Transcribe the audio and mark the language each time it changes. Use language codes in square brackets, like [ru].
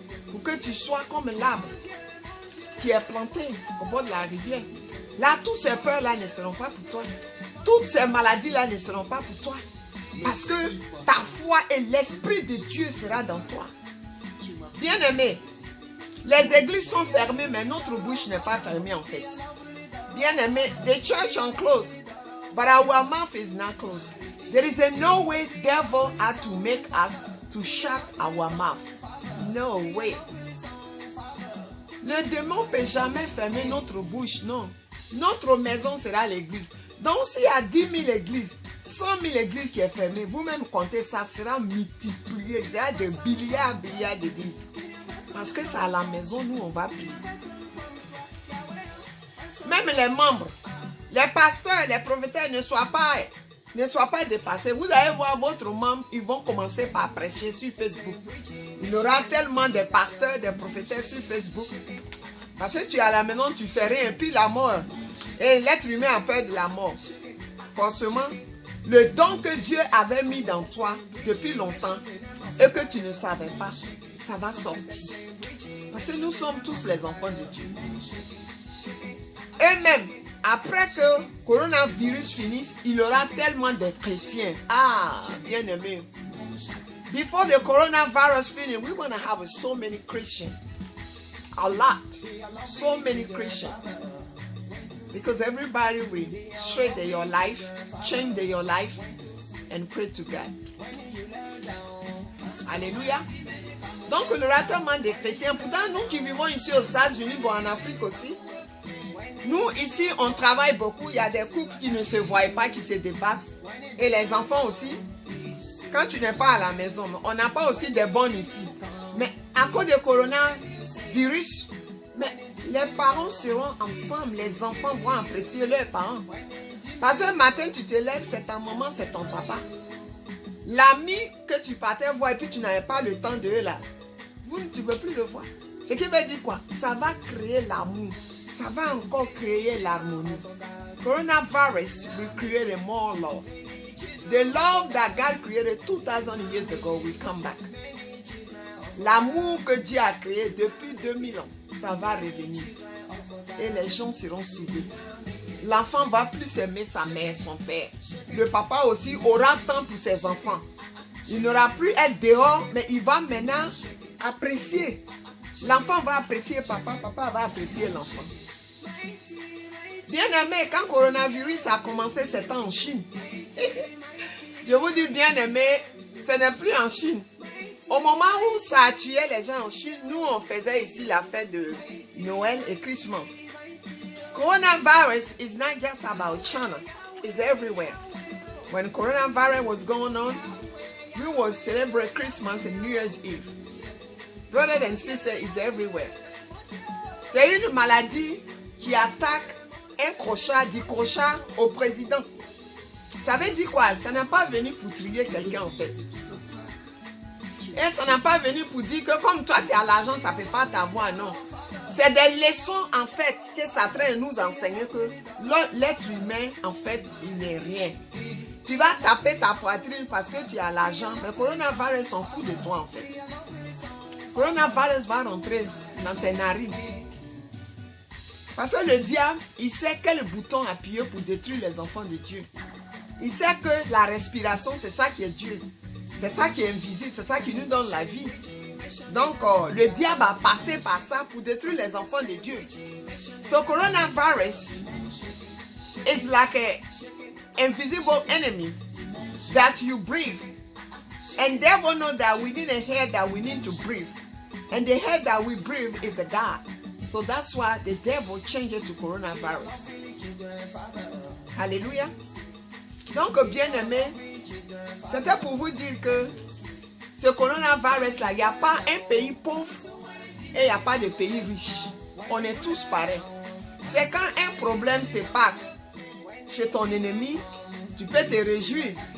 [fr] Pour que tu sois comme l'arbre qui est planté au bord de la rivière. Là, toutes ces peurs-là ne seront pas pour toi. Toutes ces maladies-là ne seront pas pour toi. Parce que ta foi et l'Esprit de Dieu sera dans toi. Bien-aimé, les églises sont fermées, mais notre bouche n'est pas fermée en fait. [en] Bien-aimé, the church is closed, but our mouth is not closed. There is no way devil had to make us to shut our mouth. No way. [fr] Le démon ne peut jamais fermer notre bouche, non. Notre maison sera l'église. Donc s'il y a 10 000 églises, 100 000 églises qui est fermées, vous-même comptez, ça sera multiplié. Il y a des milliards d'églises. Parce que c'est à la maison, nous, on va prier. Même les membres, les pasteurs, les prophéteurs ne soient pas dépassés. Vous allez voir votre membre, ils vont commencer par prêcher sur Facebook. Il y aura tellement de pasteurs, de prophéteurs sur Facebook. Parce que tu es à la maison, tu fais rien, puis la mort. Et l'être humain a peur de la mort. Forcément, le don que Dieu avait mis dans toi depuis longtemps et que tu ne savais pas, ça va sortir. Parce que nous sommes tous les enfants de Dieu. Et même, après que le coronavirus finisse, il y aura tellement de chrétiens. Ah, bien aimé. [en] Before the coronavirus finish, we're going to have so many Christians. A lot. So many Christians. Because everybody will straighten your life, change your life, and pray to God. [fr] Alléluia. Donc, il y aura tellement de chrétiens. Pourtant, nous qui vivons ici aux États-Unis, bon, en Afrique aussi, nous, ici, on travaille beaucoup. Il y a des couples qui ne se voient pas, qui se dépassent. Et les enfants aussi. Quand tu n'es pas à la maison, on n'a pas aussi des bonnes ici. Mais à cause du coronavirus, mais les parents seront ensemble. Les enfants vont apprécier leurs parents. Parce que le matin, tu te lèves, c'est ta maman, c'est ton papa. L'ami que tu partais voir et puis tu n'avais pas le temps de eux là, tu ne peux plus le voir. Ce qui veut dire quoi? Ça va créer l'amour. Ça va encore créer l'harmonie. [en] Coronavirus will create a more love. The love that God created 2,000 years ago will come back. [fr] L'amour que Dieu a créé depuis 2000 ans, ça va revenir. Et les gens seront soudés. L'enfant va plus aimer sa mère, son père. Le papa aussi aura temps pour ses enfants. Il n'aura plus être dehors, mais il va maintenant apprécier. L'enfant va apprécier papa, papa va apprécier l'enfant. Bien aimé, quand le coronavirus a commencé, c'était en Chine. Je vous dis bien aimé, ce n'est plus en Chine. Au moment où ça a tué les gens en Chine, nous on faisait ici la fête de Noël et Christmas. [en] Coronavirus is not just about China, it's everywhere. When coronavirus was going on, we would celebrate Christmas and New Year's Eve. Brothers and sisters, it's everywhere. [fr] C'est une maladie qui attaque un crochat, dit crochat au président. Ça veut dire quoi? Ça n'a pas venu pour trier quelqu'un en fait. Et ça n'a pas venu pour dire que comme toi tu as l'argent, ça ne peut pas t'avoir, non. C'est des leçons en fait que Satan nous enseigne que l'être humain en fait il n'est rien. Tu vas taper ta poitrine parce que tu as l'argent, mais le coronavirus s'en fout de toi en fait. Le coronavirus va rentrer dans tes narines. Parce que le diable, il sait quel bouton appuyer pour détruire les enfants de Dieu. Il sait que la respiration, c'est ça qui est Dieu. C'est ça qui est invisible, c'est ça qui nous donne la vie. Donc, le diable a passé par ça pour détruire les enfants de Dieu. [en] So, coronavirus is like an invisible enemy that you breathe. And devil know that we need a air that we need to breathe. And the air that we breathe is the God. So that's why the devil changed it to coronavirus. [fr] Alléluia. Donc, bien aimé, c'était pour vous dire que ce coronavirus-là, il n'y a pas un pays pauvre et il n'y a pas de pays riche. on est tous pareils. C'est quand un problème se passe chez ton ennemi, tu peux te réjouir.